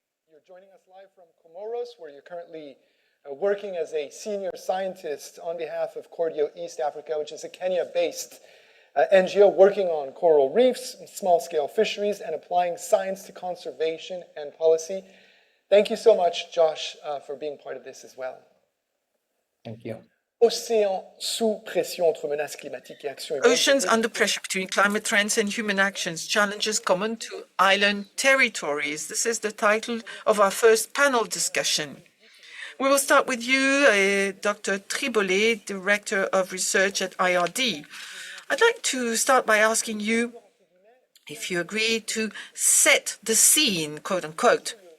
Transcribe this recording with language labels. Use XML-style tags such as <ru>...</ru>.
<en>You're joining us live from Comoros, where you're currently working as a senior scientist on behalf of Cordio East Africa, which is a Kenya-based NGO working on coral reefs, small-scale fisheries, and applying science to conservation and policy. Thank you so much, Josh, for being part of this as well. Thank you.</en> <fr>Océans sous pression entre menaces climatiques et actions humaines.</fr> <en>Oceans under pressure between climate trends and human actions, challenges common to island territories. This is the title of our first panel discussion. We will start with you, Dr. Tribolet, Director of Research at IRD. I'd like to start by asking you if you agree to set the scene, quote unquote.</en>